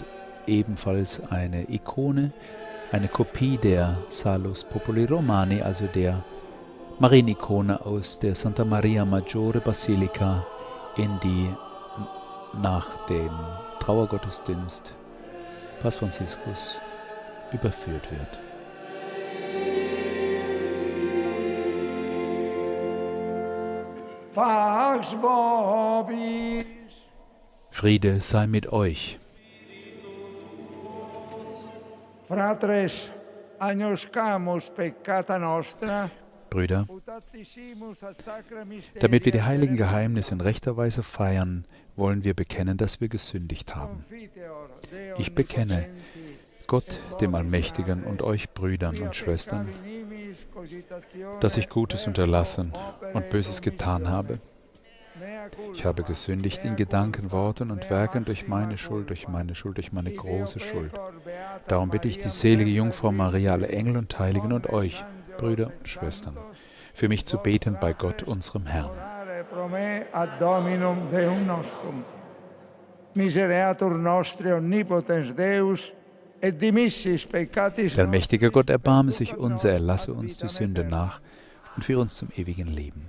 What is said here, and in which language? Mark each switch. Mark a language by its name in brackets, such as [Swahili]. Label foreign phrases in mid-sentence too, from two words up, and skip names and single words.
[German] ebenfalls eine Ikone, eine Kopie der Salus Populi Romani, also der Marienikone aus der Santa Maria Maggiore Basilika, in die nach dem Trauergottesdienst Papst Franziskus überführt wird. [Latin] Pax vobis. [German] Friede sei mit euch. [Latin] Fratres, agnoscamus peccata nostra. [German] Brüder, damit wir die heiligen Geheimnisse in rechter Weise feiern, wollen wir bekennen, dass wir gesündigt haben. Ich bekenne Gott, dem Allmächtigen, und euch Brüdern und Schwestern, dass ich Gutes unterlassen und Böses getan habe. Ich habe gesündigt in Gedanken, Worten und Werken durch meine Schuld, durch meine große Schuld. Darum bitte ich die selige Jungfrau Maria, alle Engel und Heiligen und euch, Brüder und Schwestern, für mich zu beten bei Gott, unserem Herrn. [Latin] Misereatur nostri omnipotens Deus, et dimissis peccatis. [German] Der allmächtige Gott, erbarme sich unser, erlasse uns die Sünde nach und führe uns zum ewigen Leben.